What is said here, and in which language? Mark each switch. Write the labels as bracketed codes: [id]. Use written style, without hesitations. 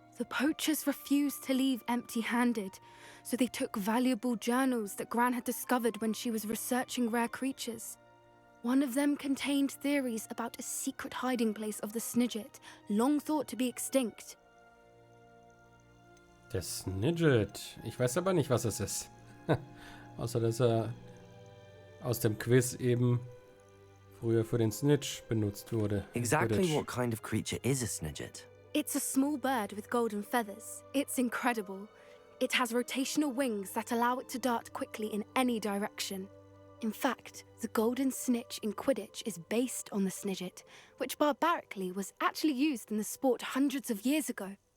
[en] The poachers refused to leave empty-handed, so they took valuable journals that Gran had discovered when she was researching rare creatures. One of them contained theories about a secret hiding place of the Snidget, long thought to be extinct. [de] Der Snidget. Ich weiß aber nicht, was es ist. Außer, dass er aus dem Quiz eben früher für den Snitch benutzt wurde. [en] Exactly what kind of creature is a Snidget? It's a small bird with golden feathers. It's incredible. It has rotational wings that allow it to dart quickly in any direction. In fact, the golden snitch in Quidditch is based on the Snidget, which barbarically was actually used in the sport hundreds of years ago.